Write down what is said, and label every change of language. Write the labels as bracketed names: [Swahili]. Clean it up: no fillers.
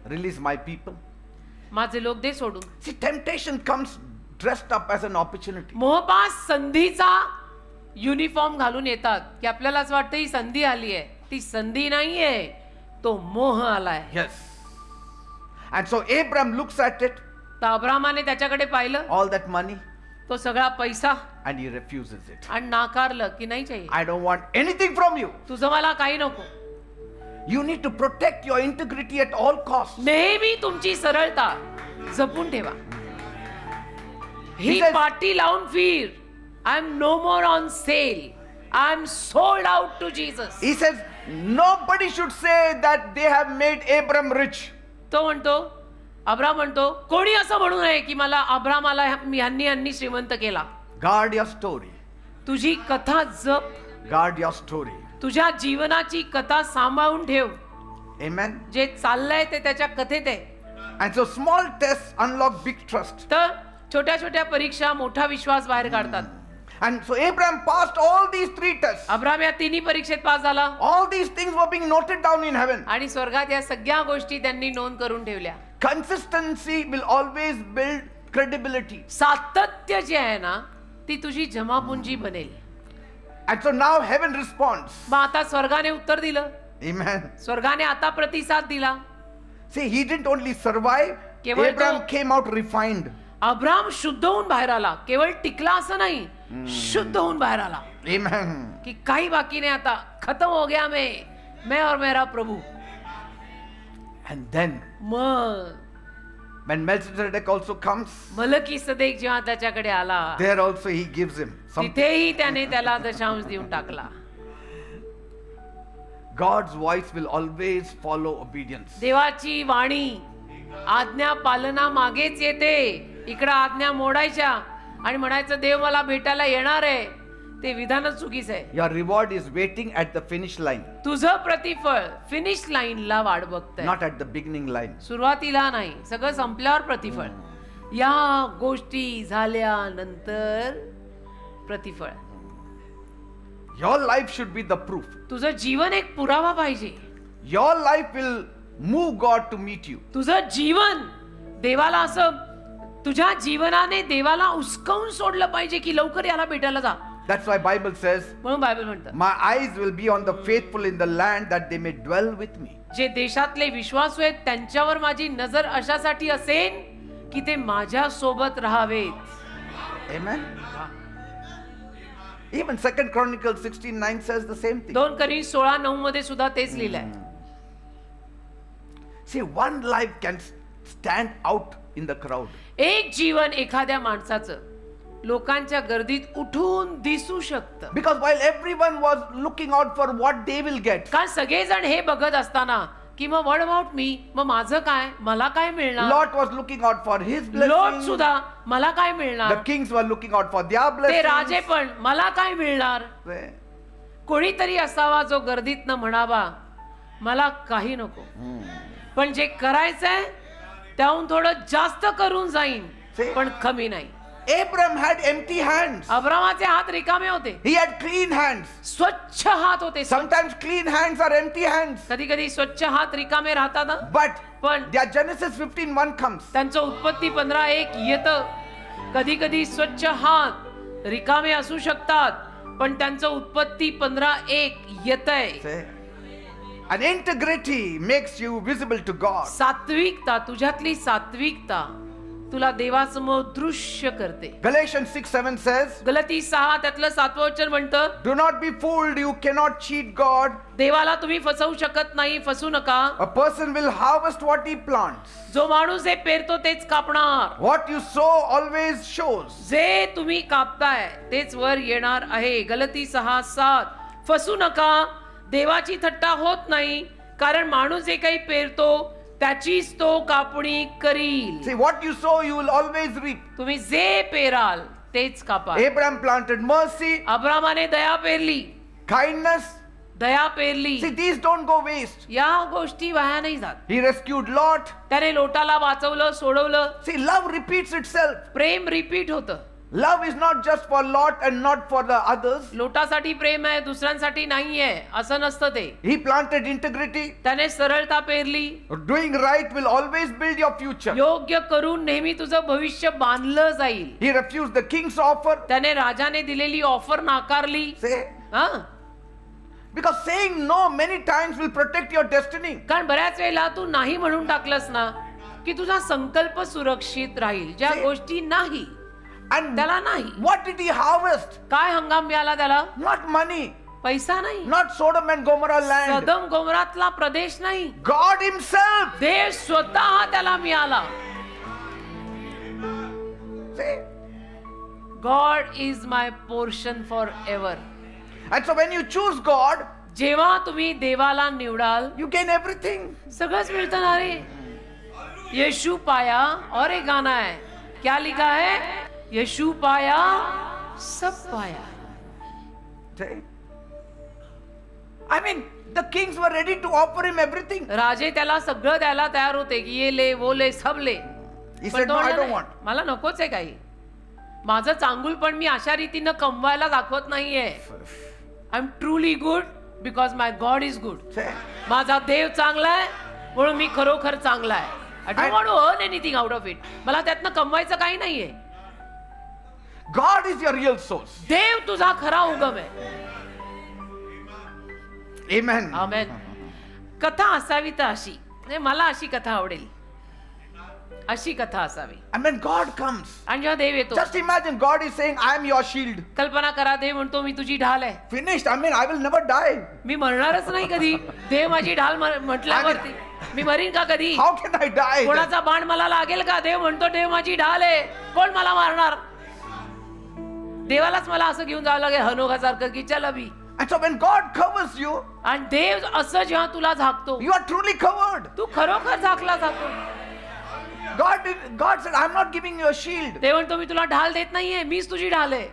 [English] release my people. [Marathi] माझे लोक दे सोडून. [English] See, temptation comes dressed up as an opportunity. [Marathi] मोहपास संधीचा युनिफॉर्म घालून येतात की आपल्याला असं वाटतं ही संधी आली आहे. ती संधी नाहीये, तो मोह आलाय. [English] Yes. And so Abram looks at it, [Marathi] तर अब्रामाने त्याच्याकडे पाहिलं, [English] all that money, [Marathi] तो सगळा पैसा, [English] and he refuses it. [Marathi] आणि नाकारलं की नाही [Hindi] चाहिए, [English] I don't want anything from you. [Marathi] तुझं मला काही नको. [English] You need to protect your integrity at all costs. [Marathi] नेहमी तुमची सरळता जपून ठेवा. ही [English] says- [Marathi] पाटी लावून फिर. [English] I am no more on sale, I am sold out to Jesus. He says, nobody should say that they have made Abram rich. [Marathi] तो म्हणतो, Abram म्हणतो, कोणी असं म्हणू नये की मला अब्रामाला ह्यांनी श्रीमंत केला. [English] Guard your story. [Marathi] तुझी कथा जप, [English] Guard your story. [Marathi] तुझ्या जीवनाची कथा सांभाळून ठेव. [English] Amen. [Marathi] जे चाललंय ते त्याच्या कथेत आहे. [English] And so small tests unlock big trust. [Marathi] तर छोट्या छोट्या परीक्षा मोठा विश्वास बाहेर काढतात. [English] And so Abraham passed all these 3 tests. [Marathi] Abram या तिन्ही परीक्षेत पास झाला [English] All these things were being noted down in heaven. [Marathi] आणि स्वर्गात या सगळ्या गोष्टी त्यांनी नोंद करून ठेवल्या. [English] Consistency will always build credibility. [Marathi] सातत्य जे आहे ना, ती तुझी जमापुंजी बनेल. [English] And so now heaven responds. [Marathi] मग आता स्वर्गाने उत्तर दिलं, [English] Amen. [Marathi] स्वर्गाने आता प्रतिसाद दिला. [English] See, he didn't only survive, [Marathi] केवळ [English] Abraham [Marathi] तो- [English] came out refined. [Marathi] अब्राम शुद्ध होऊन बाहेर आला. केवळ टिकला असं नाही, शुद्ध होऊन बाहेर आला. [English] Amen. [Hindi] कि काही बाकी नहीं, आता खत्म हो गया मैं और मेरा प्रभु. [English] And then [Marathi] मग [English] when Melchizedek also comes, [Marathi] Melchizedek जेव्हा त्याच्याकडे आला, [English] there also he gives him something. [Marathi] तिथेही त्याने त्याला दशांश देऊन टाकला. [English] God's voice will always follow obedience. [Marathi] देवाची वाणी आज्ञा पालना मागेच येते. इकडं आज्ञा मोडायच्या आणि म्हणायचं देव मला भेटायला येणार आहे, ते विधानच चुकीचं आहे. [English] Your reward is waiting at the finish line, [Marathi] तुझं प्रतिफळ फिनिश लाईनला वाट बघतंय, [English] not at the beginning line. [Marathi] सुरुवातीला नाही. सगळं संपल्यावर प्रतिफळ. या गोष्टी झाल्यानंतर प्रतिफळ. [English] Your life should be the proof. [Marathi] तुझं जीवन एक पुरावा पाहिजे. [English] Your life will move God to meet you. [Marathi] तुझं जीवन देवाला असं, तुझ्या जीवनाने देवाला उस्कवून सोडलं पाहिजे की लवकर याला भेटायला जा. [English] That's why Bible says, [Marathi] म्हणून बायबल म्हणतं, [English] my eyes will be on the faithful in the land that they may dwell with me. [Marathi] जे देशातले विश्वासू आहेत त्यांच्यावर माझी नजर अशासाठी असेल की ते माझ्या सोबत राहावेत. [English] Amen. Even 2 Chronicles 16:9 says the same thing. [Marathi] 2 Korinथ 16:9 मध्ये सुद्धा तेच लिहिलंय. [English] See, one life can stand out in the crowd. [Marathi] एक जीवन एखाद्या माणसाचं लोकांच्या गर्दीत उठून दिसू शकतं. [English] Because while everyone was looking out for what they will get, [Marathi] कारण सगळेजण हे बघत असताना की मग [English] what about me, [Marathi] मग माझं काय, मला काय मिळणार. [English] Lot was looking out for his [Marathi] लोट [English] blessing. [Marathi] सुद्धा मला काय [English] The [Marathi] मिळणार. [English] kings were looking out for their [Marathi] ते [English] blessings. [Marathi] राजे पण मला काय मिळणार. [English] See? [Marathi] कोणीतरी असावा जो गर्दीत न म्हणावा मला काही नको, पण जे करायचंय त्याहून थोडं जास्त करून जाईन, [English] See? [Marathi] पण कमी नाही. [English] Abraham had empty hands. [Marathi] अब्रामाचे हात रिकामे होते, [English] He had clean hands. [Marathi] स्वच्छ हात होते. [English] Sometimes clean hands are empty hands. [Marathi] कधी कधी स्वच्छ हात रिकामे राहतात ना. [English] But [Marathi] पण [English] their Genesis 15:1 comes. [Marathi] त्यांचं उत्पत्ती 15:1 येतं. कधी कधी स्वच्छ हात रिकामे असू शकतात, पण त्यांचं उत्पत्ती 15:1 येतंय. [English] See? And integrity makes you visible to God. [Marathi] सात्विकता, तुझ्यातली सात्विकता तुला देवासमोर दृश्य करते. [English] Galatians 6:7 says, [Marathi] गलती 6 त्यातलं 7वं वचन म्हणतं, [English] do not be fooled, you cannot cheat God. [Marathi] देवाला तुम्ही फसवू शकत नाही, फसू नका. [English] A person will harvest what he plants. [Marathi] जो माणूस हे पेरतो तेच कापणार. [English] What you sow always shows. [Marathi] जे तुम्ही कापताय तेच वर येणार आहे. गलती 6:7. फसू नका, देवाची थट्टा होत नाही, कारण माणूस जे काही पेरतो त्याचीच तो कापणी करील. [English] See, what you sow, you will always reap. [Marathi] तुम्ही जे पेराल तेच कापाल. [English] Abraham planted mercy, [Marathi] अब्रामाने Daya पेरली, [English] kindness. [Marathi] Daya पेरली. [English] See, these don't go waste. [Marathi] या गोष्टी वाया नाही जात. [English] He rescued Lot. [Marathi] त्याने लोटाला वाचवलं, सोडवलं. [English] See, love repeats itself. [Marathi] प्रेम रिपीट होतं. [English] Love is not just for Lot and not for the others. [Marathi] लोटासाठी प्रेम आहे, दुसऱ्यांसाठी नाहीये असं नसतं ते. [English] He planted integrity. [Marathi] त्याने सरळता पेरली. [English] Doing right will always build your future. [Marathi] योग्य करून नेहमी तुझं भविष्य बांधलं जाईल. [English] He refused the king's offer. [Marathi] त्याने राजाने दिलेली ऑफर नाकारली. [English] Say, [Marathi] हा, [English] because saying no many times will protect your destiny. [Marathi] कारण बऱ्याच वेळेला तू नाही म्हणून टाकलंस ना की तुझा संकल्प सुरक्षित राहील. ज्या [English] See? [Marathi] गोष्टी नाही [English] And [Marathi] त्याला नाही. [English] what did he harvest? [Marathi] काय हंगाम मिळाला त्याला? [English] Not money, [Marathi] पैसा नाही, [English] not Sodom and Gomorrah land. [Marathi] सदम गोमरातला प्रदेश नाही, [English] God himself. [Marathi] देव स्वतः त्याला मिळाला. [English] See? God is my portion forever. And so when you choose God, [Marathi] जेव्हा तुम्ही देवाला निवडाल you gain everything. सगळंच मिळतं ना रे. [Hindi] यीशु पाया और एक गाना है, क्या लिखा है? यीशु पाया सब पाया. [English] See? I mean, the kings were ready to offer him everything. [Marathi] राजे त्याला सगळं द्यायला तयार होते की [Hindi] ये ले वो ले सब ले. [English] He [Marathi] पण [English] said, [Marathi] तो [English] no, I [Marathi] म्हणला, [English] don't [Marathi] "नाही, [English] want. [Marathi] मला नकोच आहे काही. माझं चांगुल पण मी अशा रीतीनं कमवायला दाखवत नाहीये. [English] I am truly good because my God is good. See? [Marathi] माझा देव चांगला आहे म्हणून मी खरोखर चांगला आहे. [English] I don't want to earn anything out of it. [Marathi] मला त्यातनं कमवायचं काही नाहीये. [English] God is your real source. [Marathi] देव तुझा खरा उगम आहे. [English] Amen. [Marathi] आमेन. कथा असावी तर अशी, म्हणजे मला अशी कथा आवडेल, अशी कथा असावी. [English] And when God comes, [Marathi] आणि जेव्हा देव येतो, [English] just imagine God is saying, I am your shield. [Marathi] कल्पना करा देव म्हणतो मी तुझी ढाल आहे. [English] Finished. I mean, I will never die. [Marathi] मी मरणारच नाही कधी. देव माझी ढाल म्हटल्यावरती मी मरीन का कधी? [English] How can I die? [Marathi] कोणाचा बाण मला लागेल का? देव म्हणतो देव माझी ढाल आहे, कोण मला मारणार? देवालाच मला असं घेऊन जावं लागेल हनोखासारखं की [Hindi] चल अभी. [English] And so when God covers you, [Marathi] आणि देव असं जेव्हा तुला झाकतो, [English] you are truly covered. [Marathi] तू खरोखर झाकला जातो. [English] God said, I'm not giving you a shield. [Marathi] देव म्हणतो मी तुला ढाल देत नाहीये, मीच तुझी ढाल आहे.